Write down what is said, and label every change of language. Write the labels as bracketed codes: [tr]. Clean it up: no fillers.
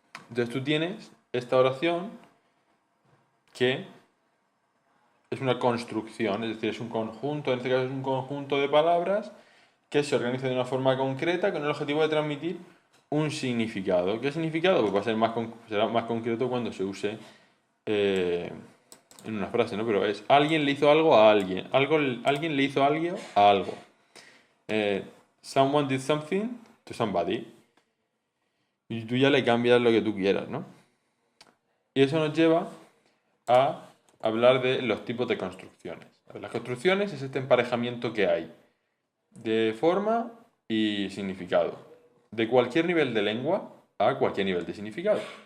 [es] Entonces tú tienes esta oración que es una construcción, es decir, es un conjunto, en este caso es un conjunto de palabras que se organiza de una forma concreta con el objetivo de transmitir un significado. ¿Qué significado? Pues va a ser será más concreto cuando se use en una frase, ¿no? Pero es alguien le hizo algo a alguien, alguien le hizo algo a algo. [en] Someone did something to somebody. [es] Y tú ya le cambias lo que tú quieras, ¿no? Y eso nos lleva a hablar de los tipos de construcciones. Las construcciones es este emparejamiento que hay de forma y significado, de cualquier nivel de lengua a cualquier nivel de significado.